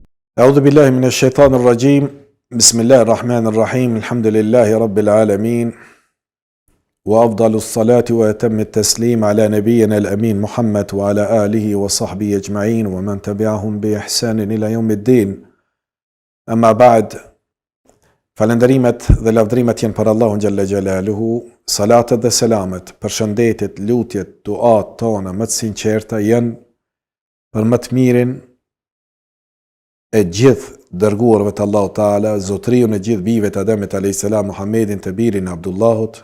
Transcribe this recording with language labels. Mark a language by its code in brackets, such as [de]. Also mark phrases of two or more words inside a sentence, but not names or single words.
[ar] أعوذ بالله من الشيطان الرجيم بسم الله الرحمن الرحيم الحمد لله رب العالمين وأفضل الصلاة وأتم التسليم على نبينا الأمين محمد وعلى آله وصحبه أجمعين ومن تبعهم بإحسان إلى يوم الدين أما بعد [sq] falenderimet dhe lavdrimet janë për Allahun xhalla xjalaluhu, salatet dhe selamet, përshëndetjet, lutjet, duat tona më të sinqerta janë për më të mirin e gjithë dërguarve të Allahu Teala, zotriun e gjithë bijve të Ademit [ar] عليه السلام, [sq] Muhammedin të birin e Abdullahut.